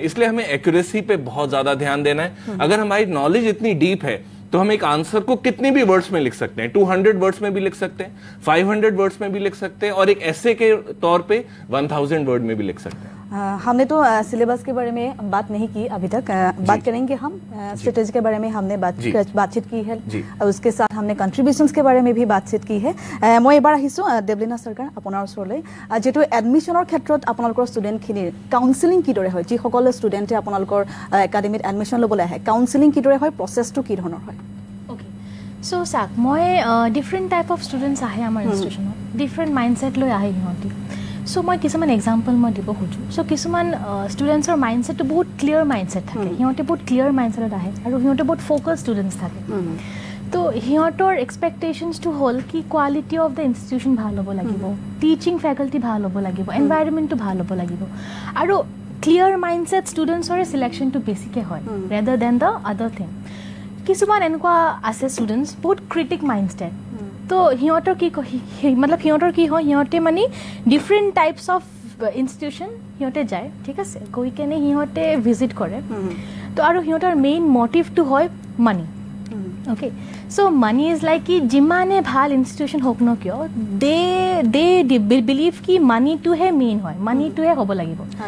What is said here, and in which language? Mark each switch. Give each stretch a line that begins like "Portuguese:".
Hindi: इसलिए हमें एक्यूरेसी पे बहुत ज्यादा ध्यान देना है. अगर हमारी नॉलेज इतनी डीप है तो हम एक आंसर को कितनी भी वर्ड्स में लिख सकते हैं, 200 वर्ड्स में भी लिख सकते हैं, 500 वर्ड्स में भी लिख सकते हैं, और एक ऐसे के तौर पे 1000 वर्ड में भी लिख सकते हैं. हमने तो सिलेबस के बारे में बात नहीं की अभी तक, बात करेंगे हम स्ट्रेटेजी के बारे में. हमने बातचीत की है, उसके साथ हमने कंट्रीब्यूशंस के बारे में भी बातचीत की है.
Assamese: मैं एबार आहिছোঁ देवलीना सरकार আপোনাৰ ওচৰলৈ, যেটো এডমিশনৰ ক্ষেত্ৰত আপোনালোকৰ ষ্টুডেণ্টখিনিৰ কাউন্সেলিং কিদৰে হয়, যিসকলে ষ্টুডেণ্টে আপোনালোকৰ একাডেমিত এডমিশন ল'বলৈ আহে, কাউন্সেলিং কিদৰে হয়, প্ৰচেছটো কি ধৰণৰ হয়? ওকে, সো চাওক, মই ডিফাৰেণ্ট টাইপ অফ ষ্টুডেণ্টছ আহে আমাৰ ইনষ্টিটিউশ্যনত, ডিফাৰেণ্ট মাইণ্ডছেট লৈ আহে সিহঁতি. সো মই কিছুমান এক্সাম্পল মই দিব খোজোঁ. সো কিছুমান ষ্টুডেণ্টছৰ মাইণ্ডছেটটো বহুত ক্লিয়াৰ মাইণ্ডছেট থাকে, সিহঁতে বহুত ক্লিয়াৰ মাইণ্ডছেটত আহে আৰু সিহঁতে বহুত ফ'কাছ ষ্টুডেণ্টছ থাকে. তো সিহঁতৰ এক্সপেক্টেশ্যনছটো হ'ল কি কোৱালিটি অফ দ্য ইনষ্টিটিউশ্যন ভাল হ'ব লাগিব, টিচিং ফেকাল্টি ভাল হ'ব লাগিব, এনভাইৰনমেণ্টটো ভাল হ'ব লাগিব, আৰু ক্লিয়াৰ মাইণ্ডছেট ষ্টুডেণ্টছৰে চিলেকশ্যনটো বেছিকৈ হয়
English: Rather then the other thing.
Assamese: কিছুমান এনেকুৱা আছে ষ্টুডেণ্টছ বহুত ক্ৰিটিক মাইণ্ডছেট, তো সিহঁতৰ কি মতলব সিহঁতৰ কি হয়, সিহঁতে মানে ডিফাৰেণ্ট টাইপছ অফ ইনষ্টিটিউশ্যন সিহঁতে যায়, ঠিক আছে, গৈ কেনে সিহঁতে ভিজিট কৰে. তো আৰু সিহঁতৰ মেইন মটিভটো হয় মানি. Okay, so
English: money is like
Assamese: কি যিমানে ভাল ইনষ্টিটিউশ্যন হওক ন কিয়,
English: they believe
Assamese: কি মানিটোহে মেইন হয়, মানিটোহে হ'ব লাগিব.